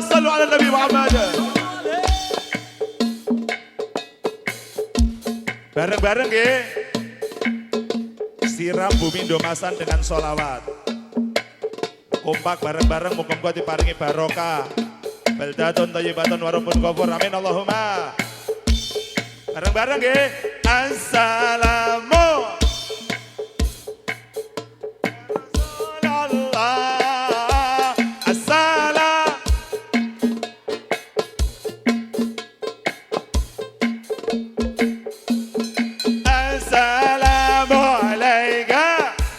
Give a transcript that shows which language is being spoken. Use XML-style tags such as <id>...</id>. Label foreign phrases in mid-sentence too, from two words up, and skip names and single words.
<ar>صلوا على النبي محمد.</ar> <jv>Bareng-bareng ya.</jv> <id>Siram bumi Ndomasan dengan sholawat.</id> <jv>Kompak bareng-bareng muga-muga diparingi barokah.</jv> <ar>بلدة طيبة ورب غفور. آمين اللهم.</ar> <jv>Bareng-bareng ya.</jv> <ar>السلام رسول الله. السلام. السلام عليك.</ar>